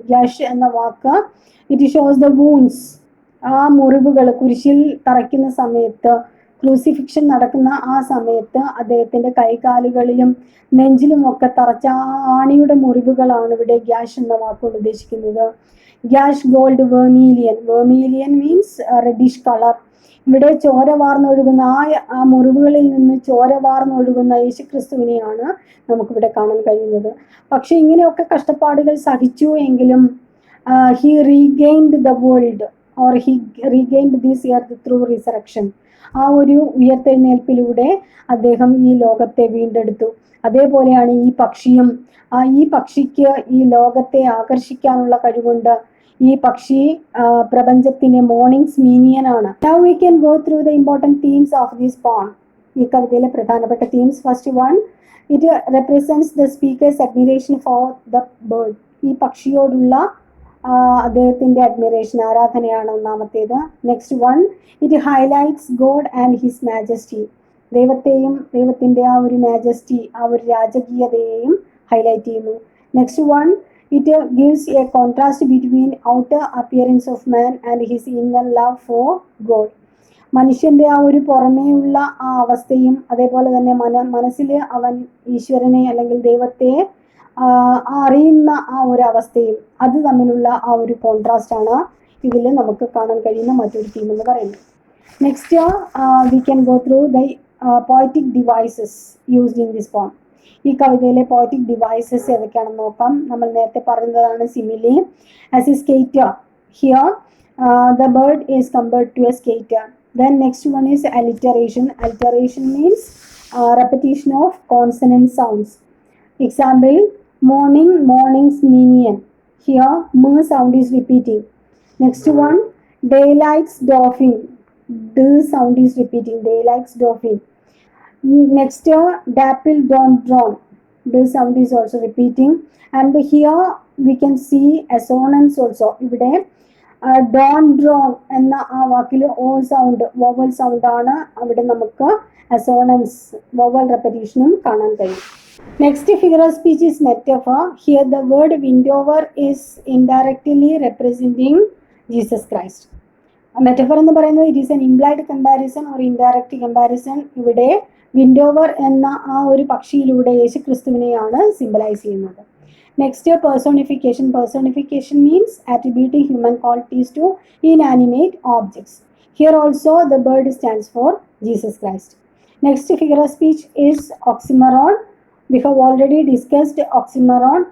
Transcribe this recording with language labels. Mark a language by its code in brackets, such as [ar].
[ml] ഗ്യാഷ് എന്ന വാക്ക് [en] it shows the wounds, [ml] ആ മുറിവുകൾ കുരിശിൽ തറയ്ക്കുന്ന സമയത്ത്, ക്രൂസിഫിക്ഷൻ നടക്കുന്ന ആ സമയത്ത് അദ്ദേഹത്തിന്റെ കൈകാലുകളിലും നെഞ്ചിലും ഒക്കെ തറച്ച ആ ആണിയുടെ മുറിവുകളാണ് ഇവിടെ ഗ്യാഷ് എന്ന വാക്കുകൊണ്ട് ഉദ്ദേശിക്കുന്നത്. [en] Gash gold vermilion. Vermilion means reddish colour. [ml] ഇവിടെ ചോര വാർന്നൊഴുകുന്ന ആ മുറിവുകളിൽ നിന്ന് ചോര വാർന്നൊഴുകുന്ന യേശുക്രിസ്തുവിനെയാണ് നമുക്കിവിടെ കാണാൻ കഴിയുന്നത്. പക്ഷെ ഇങ്ങനെയൊക്കെ കഷ്ടപ്പാടുകൾ സഹിച്ചു എങ്കിലും [en] he regained the world or he regained this earth through resurrection. [ml] ആ ഒരു ഉയർത്തെഴുന്നേൽപ്പിലൂടെ അദ്ദേഹം ഈ ലോകത്തെ വീണ്ടെടുത്തു. അതേപോലെയാണ് ഈ പക്ഷിയും. ഈ പക്ഷിക്ക് ഈ ലോകത്തെ ആകർഷിക്കാനുള്ള കഴിവുണ്ട്. ഈ പക്ഷി പ്രപഞ്ചത്തിന്റെ mornings മീനിയനാണ്. [en] Now we can go through the important themes of this poem. [ml] ഈ കവിതയിലെ പ്രധാനപ്പെട്ട themes. [en] First one, it represents the speaker's admiration for the bird. [ml] ഈ പക്ഷിയോടുള്ള അദ്ദേഹത്തിന്റെ അഡ്മിറേഷൻ, ആരാധനയാണ് ഒന്നാമത്തേത്. [en] Next one, it highlights God and his majesty. [ml] ദൈവത്തെയും ദൈവത്തിന്റെ ആ ഒരു മാജസ്റ്റി, ആ ഒരു രാജകീയതയെയും ഹൈലൈറ്റ് ചെയ്യുന്നു. [en] Next one, it gives a contrast between outer appearance of man and his inner love for God. [ml] മനുഷ്യന്റെ ആ ഒരു പുറമേയുള്ള ആ അവസ്ഥയും അതേപോലെ തന്നെ മനസ്സിൽ അവൻ ഈശ്വരനെ അല്ലെങ്കിൽ ദൈവത്തെ അറിയുന്ന ആ ഒരു അവസ്ഥയും, അത് തമ്മിലുള്ള ആ ഒരു കോൺട്രാസ്റ്റ് ആണ് ഇതിൽ നമുക്ക് കാണാൻ കഴിയുന്ന മറ്റൊരു തീം എന്ന് പറയുന്നത്. [en] Next we can go through the poetic devices used in this poem. [ml] ഈ കവിതയിലെ പോയറ്റിക് ഡിവൈസസ് ഏതൊക്കെയാണെന്ന് നോക്കാം. നമ്മൾ നേരത്തെ പറയുന്നതാണ് simile. [en] As a skater, here the bird is compared to a skater. Then next one is alliteration. Alliteration means repetition of consonant sounds. Example, morning, morning's minion. Here, m sound is repeating. Next one, daylight's dolphin. D sound is repeating. Daylight's dolphin. Next, dapple dawn drawn. D sound is also repeating. And here we can see assonance also. [ml] ഇവിടെ Don drone എന്ന ആ വാക്കിൽ ഓ sound, vowel sound ആണ്. അവിടെ നമുക്ക് assonance, vowel റെപ്പറ്റീഷനും കാണാൻ കഴിയും. [en] Next figure of speech is metaphor. Here the word windhover is indirectly representing Jesus Christ. [ml] Metaphor എന്ന് പറയുന്നത് [en] It is an implied comparison or indirect comparison. [ml] ഇവിടെ വിൻഡോവർ എന്ന ആ ഒരു പക്ഷിയിലൂടെ യേശു ക്രിസ്തുവിനെയാണ് സിംബലൈസ് ചെയ്യുന്നത്. [en] Next, personification. Personification means attributing human qualities to inanimate objects. Here also the bird stands for Jesus Christ. Next figure of speech is oxymoron. We have already discussed oxymoron.